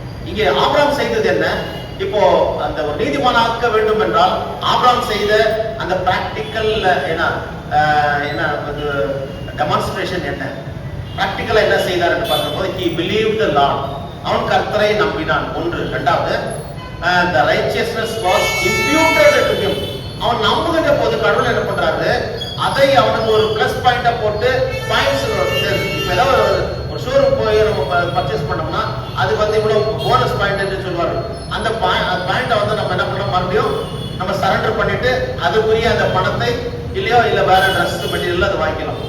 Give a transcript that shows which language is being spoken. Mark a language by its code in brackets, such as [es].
[ta] இங்கே ஆபிரகாம் செய்தது என்ன? இப்போ அந்த ஒரு நீதிமானாக்க வேண்டும் என்றால் ஆபிரகாம் செய்த அந்த பிராக்டிக்கல் என்ன டெமான்ஸ்ட்ரேஷன் என்ன, பிராக்டிக்கலா என்ன செய்தார் என்று பார்க்கும்போது [en] he believed the Lord, [ta] அவன் கர்த்தரை நம்பினான். ஒன்று. இரண்டாவது, [en] the righteousness was imputed to him. [ta] அவன் நம்புகின்ற போது கடவுள் என்ன பண்றாரு, அதை அவனுக்கு ஒரு பிளஸ் பாயிண்டா போட்டு பாயிண்ட்ஸ். இப்ப ஏதாவது ஒரு ஷோரூம் போய் நம்ம பர்ச்சேஸ் பண்ணோம்னா அது இவ்வளவு போனஸ் பாயிண்ட் என்று சொல்லுவாங்க. அந்த பாயிண்ட நம்ம என்ன பண்ணோம், மறுபடியும் நம்ம சரண்டர் பண்ணிட்டு அதுக்குரிய அந்த பணத்தை இல்லையோ இல்ல வேற ட்ரெஸ் மெட்டீரியல் அது வாங்கிக்கலாம்.